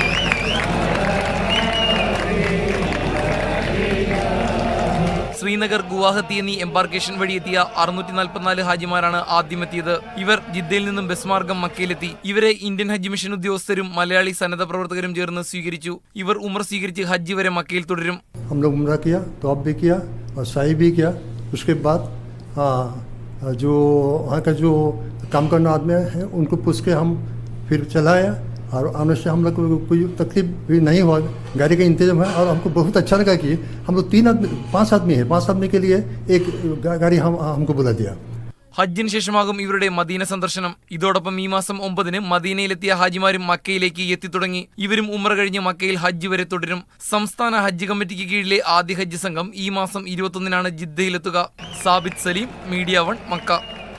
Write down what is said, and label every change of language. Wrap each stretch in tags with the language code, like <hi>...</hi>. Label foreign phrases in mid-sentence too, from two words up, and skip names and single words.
<ml>ശ്രീനഗർ, ഗുവാഹത്തി എന്നീ എംബാർക്കേഷൻ വഴി എത്തിയ 644 ഹാജിമാരാണ് ആദ്യമെത്തിയത്. ഇവർ ജിദ്ദയിൽ നിന്നും ബസ് മാർഗം മക്കയിലെത്തി. ഇവരെ ഇന്ത്യൻ ഹജ്ജ് മിഷൻ ഉദ്യോഗസ്ഥരും മലയാളി സന്നദ്ധ പ്രവർത്തകരും ചേർന്ന് സ്വീകരിച്ചു. ഇവർ ഉംറ സ്വീകരിച്ച് ഹജ്ജ് വരെ മക്കയിൽ തുടരും.</ml> <hi>उसके बाद जो वहाँ का जो काम करने आदमी है उनको पूछ के हम फिर चलाया और आने से हम लोग को कोई तकलीफ भी नहीं हुआ. गाड़ी का इंतजाम है और हमको बहुत अच्छा लगा कि हम लोग 5 आदमी है. 5 आदमी के लिए एक गाड़ी हमको बुला दिया.</hi> <ml>ഹജ്ജിന് ശേഷമാകും ഇവരുടെ മദീന സന്ദർശനം. ഇതോടൊപ്പം ഈ മാസം 9-ന് മദീനയിലെത്തിയ ഹാജിമാരും മക്കയിലേക്ക് എത്തിത്തുടങ്ങി. ഇവരും ഉംറ കഴിഞ്ഞ് മക്കയിൽ ഹജ്ജ് വരെ തുടരും. സംസ്ഥാന ഹജ്ജ് കമ്മിറ്റിക്ക് കീഴിലെ ആദ്യ ഹജ്ജ് സംഘം ഈ മാസം 21-നാണ് ജിദ്ദയിലെത്തുക. സാബിത് സലീം, മീഡിയ 1, മക്ക.</ml>